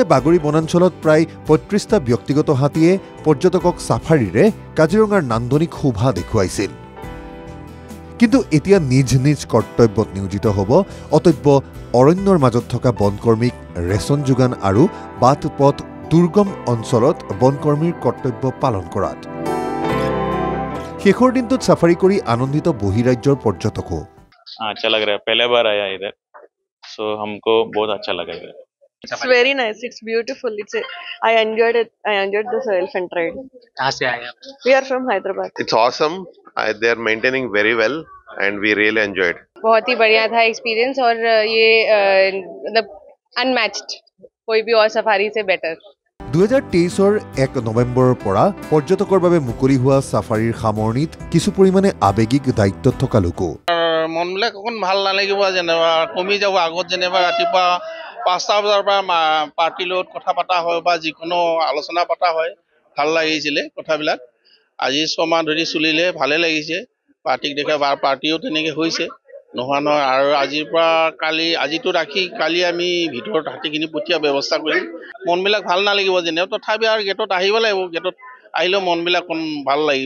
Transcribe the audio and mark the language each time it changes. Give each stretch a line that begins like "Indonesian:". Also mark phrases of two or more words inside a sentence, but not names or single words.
Assamese: বাগৰি বনাঞ্চলত প্ৰায় 35টা ব্যক্তিগত হাতীয়ে পৰ্যটকক সাফাৰীৰে কাজিৰঙাৰ নান্দনিক শোভা দেখুৱাইছিল কিন্তু এতিয়া নিজ নিজ কৰ্তব্যত নিয়োজিত হ'ব অতব্য অৰণ্যৰ মাজত থকা বনকৰ্মীক ৰেচন যোগান আৰু বাট পথ দুৰ্গম অঞ্চলত বনকৰ্মীৰ কৰ্তব্য পালন কৰাত শেষৰ দিনটোত সাফাৰী কৰি আনন্দিত বহিৰাজ্যৰ পৰ্যটকো
Hindi: अच्छा लग रहा है पहले बार आया इधर सो हमको बहुत अच्छा लगा इधर
English: It's very nice. It's beautiful. I enjoyed it. I enjoyed this elephant ride.
Hindi: कहाँ से आए आप?
English: We are from Hyderabad. It's awesome. They are maintaining very well and we really enjoyed.
Hindi: बहुत ही बढ़िया था एक्सपीरियंस और ये मतलब अनमैच्ड कोई भी और सफारी से बेटर
Assamese: 2023 1 নৱেম্বৰৰ পৰা পৰ্যটকৰ বাবে মুকলি হোৱা সাফাৰীৰ সামৰণিত কিছু পৰিমাণে আবেগিক দায়িত্বত থকা লোকো মনবিলাক অকণ ভাল নালাগিব যেনেবা কমি যাব আগত যেনেবা ৰাতিপুৱা 5টা বজাৰ পৰা পাৰ্টিৰ লগত কথা পতা হয় বা যিকোনো আলোচনা পতা হয় ভাল লাগিছিলে কথাবিলাক আজি 6 মাহ ধৰি চলিলে ভালে লাগিছে পাৰ্টিক দেখা বাৰ পাৰ্টিও তেনেকৈ হৈছে নোহোৱা নহয় আৰু আজিৰ পৰা কালি আজিতো ৰাখি কালি আমি ভিতৰত হাতীখিনি পঠিয়া ব্যৱস্থা কৰিম মনবিলাক ভাল নালাগিব যেনে তথাপি আৰু গেটত আহিব লাগিব গেটত আহিলেও মনবিলাক কোন ভাল লাগিব